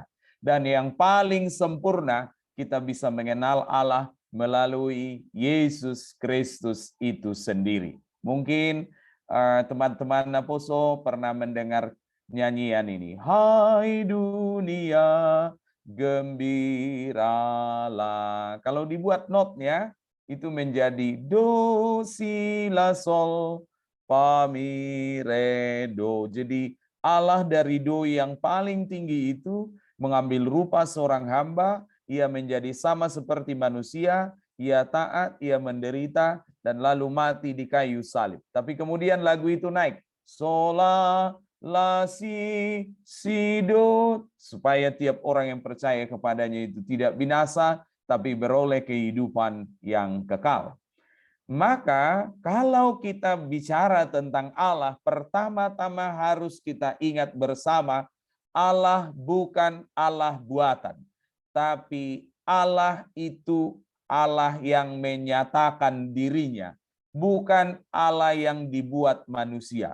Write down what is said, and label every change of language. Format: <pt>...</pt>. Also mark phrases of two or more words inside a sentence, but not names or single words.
<id>Dan yang paling sempurna, kita bisa mengenal Allah melalui Yesus Kristus itu sendiri. Mungkin teman-teman Naposo pernah mendengar nyanyian ini. Hai dunia, gembiralah. Kalau dibuat notnya, itu menjadi do, si, la, sol, fa, mi, re, do. Jadi Allah dari do yang paling tinggi itu mengambil rupa seorang hamba, ia menjadi sama seperti manusia, ia taat, ia menderita, dan lalu mati di kayu salib. Tapi kemudian lagu itu naik. Sola, la, si, do, supaya tiap orang yang percaya kepadanya itu tidak binasa, tapi beroleh kehidupan yang kekal. Maka kalau kita bicara tentang Allah, pertama-tama harus kita ingat bersama, Allah bukan Allah buatan, tapi Allah itu Allah yang menyatakan dirinya, bukan Allah yang dibuat manusia.</id>